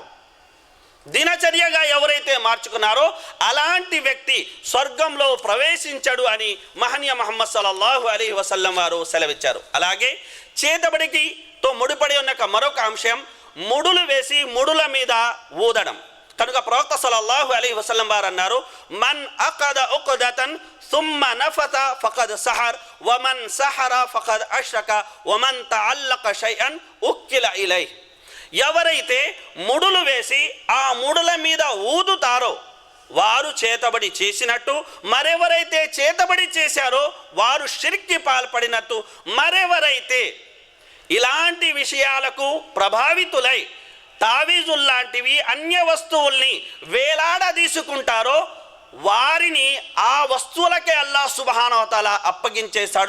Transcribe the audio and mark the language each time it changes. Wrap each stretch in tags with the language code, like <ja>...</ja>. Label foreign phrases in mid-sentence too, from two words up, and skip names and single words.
<te>దినచర్యగా ఎవరైతే మార్చుకున్నారో అలాంటి వ్యక్తి స్వర్గంలో ప్రవేశించడు అని మహనీయ ముహమ్మద్</te> <ar>صلى الله عليه وسلم</ar> <te>వారు సెలవిచ్చారు. అలాగే చేతబడికితో ముడిపడి ఉన్న మరొక అంశం ముడులు వేసి ముడుల మీద ఊదడం. కనుక ప్రవక్త</te> <ar>صلى الله عليه وسلم</ar> <te>వారు అన్నారు,</te> <ar>من عقد عقدة ثم نفث فقد سحر ومن سحر فقد أشرك ومن تعلق شيئا أكل إليه.</ar> <te>ఎవరైతే ముడులు వేసి ఆ ముడుల మీద ఊదుతారో వారు చేతబడి చేసినట్టు, మరెవరైతే చేతబడి చేశారో వారు షిర్క్కి పాల్పడినట్టు, మరెవరైతే ఇలాంటి విషయాలకు ప్రభావితులై తావీజుల్లాంటివి అన్య వస్తువుల్ని వేలాడదీసుకుంటారో వారిని ఆ వస్తువులకే అల్లాహ్</te> <ar>سبحانه وتعالى</ar> <te>అప్పగించేశాడు.</te>